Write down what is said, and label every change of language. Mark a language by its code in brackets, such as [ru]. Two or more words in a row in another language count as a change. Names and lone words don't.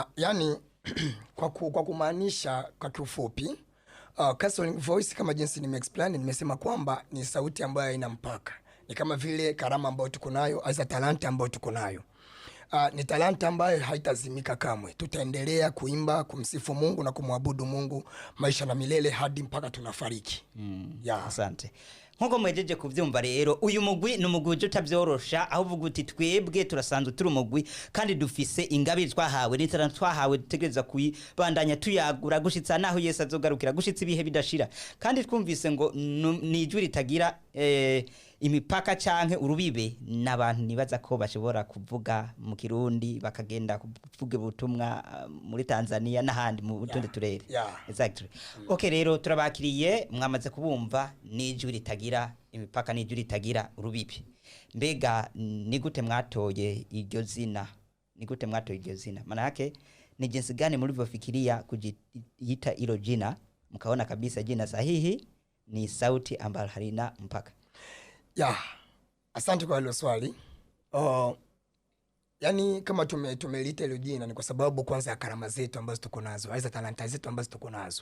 [sw] Yani kwa kumaanisha kwa kiufupi, Counseling Voice kama jinsi nimeexplain, nimesema kwamba ni sauti ambayo haina mpaka. Ni kama vile karama ambayo tuko nayo, aza talanta ambayo tuko nayo. Ni talanta ambayo haitazimika kamwe. Tutaendelea kuimba, kumsifu Mungu na kumwabudu Mungu maisha na milele hadi mpaka tunafariki. Asante. [rn] Nkuko mwejeje kuvyumva rero uyu mugwi numugwi utavyorosha aho uvuga uti twebwe turasanzwe turi umugwi kandi dufise ingabire twahawe n'itara twahawe dutegereza kuyibandanya tuyagura gushitsa naho Yesu azogarukira gushitsa ibihe bidashira kandi twumvise ngo nijuri ritagira imipaka canke urubibe n'abantu nibaza ko bashobora kuvuga mu Kirundi bakagenda kuvuga ubutumwa muri Tanzania n'ahandi mu tundi turere. [en] Exactly. [rn] Okay rero turabakiriye mwamaze kubumva nijuri ritagira imipaka nijuri ritagira urubibe. Mbega ni gute mwatoye iryo zina? Ni gute mwatoye iryo zina? [sw] Maana yake ni jinsi gani mlivyofikiria kujiita hilo jina mkaona kabisa jina sahihi ni sauti ambayo halina mpaka? Asante kwa hilo swali. Yani kama tumelita hilo jina ni kwa sababu kwanza ya karama zetu ambazo tuko nazo, aiza talanta zetu ambazo tuko nazo.